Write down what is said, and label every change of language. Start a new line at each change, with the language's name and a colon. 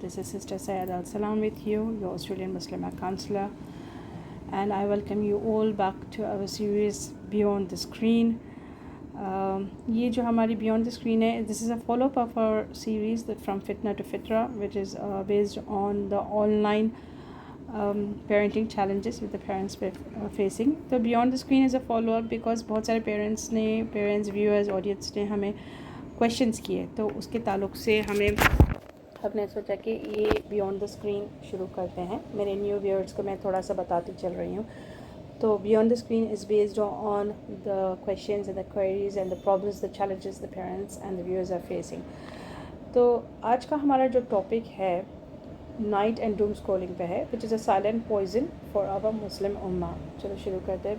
English: This is Sister Sayed Al Salam with you, your Australian Muslim counselor, and I welcome you all back to our series Beyond the Screen.
Urdu: یہ جو ہماری Beyond the Screen ہے,
English: this is a follow-up of our series that from Fitna to Fitra, which is based on the online parenting challenges with the parents facing. So Beyond the Screen is a follow-up because
Urdu: بہت سارے parents, viewers, audience نے ہمیں questions کیے، تو اس کے تعلق سے ہم نے سوچا کہ یہ بیونڈ دا اسکرین شروع کرتے ہیں. میرے نیو ویورز کو میں تھوڑا سا بتاتی چل رہی ہوں.
English: تو beyond the screen is based on the questions and the queries and the problems, the challenges the parents and the viewers are facing.
Urdu: تو آج کا ہمارا جو ٹاپک ہے نائٹ اینڈ ڈوم اسکرولنگ پہ ہے،
English: Which is a silent poison for our Muslim امہ.
Urdu: چلو شروع کرتے ہیں.